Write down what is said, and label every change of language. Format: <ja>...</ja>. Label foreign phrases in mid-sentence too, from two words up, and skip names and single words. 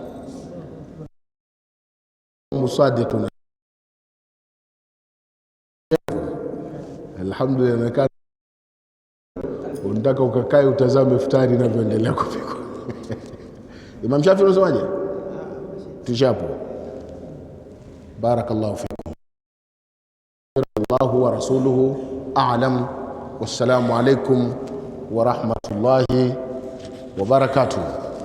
<sw>Imamu Sadiq na alhamdulillah, unataka ukakae utazame iftari inavyoendelea kupikwa. Imam Shafi unasemaje? Tushapo.</sw> <ar>بارك الله فيكم. الله ورسوله أعلم. والسلام عليكم ورحمة الله وبركاته.</ar>